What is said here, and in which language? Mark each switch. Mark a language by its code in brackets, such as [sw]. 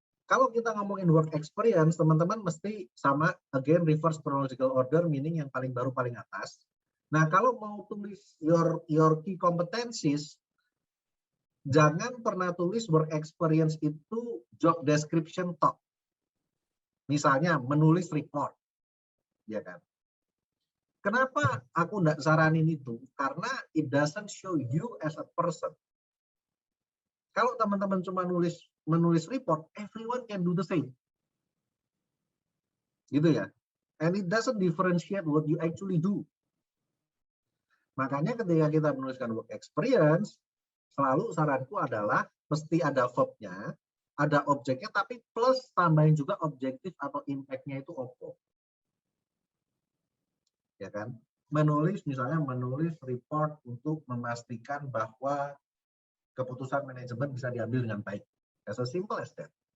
[id] Kalau kita ngomongin work experience, teman-teman mesti sama, again, [en] reverse chronological order, [id] meaning yang paling baru paling atas. Nah kalau mau tulis [en] your key competencies, [id] jangan pernah tulis work experience itu job description top. Misalnya menulis report, ya kan? Kenapa aku nggak saranin itu? Karena [en] it doesn't show you as a person. [id] Kalau teman-teman cuma menulis report, [en] everyone can do the same. [id] Gitu ya. [en] And it doesn't differentiate what you actually do. [id] Makanya ketika kita menuliskan work experience, selalu saranku adalah mesti ada verb-nya, ada objeknya, tapi plus tambahin juga objektif atau impact-nya itu apa. Ya kan? Misalnya menulis report untuk memastikan bahwa keputusan manajemen bisa diambil dengan baik. [en] As simple as that.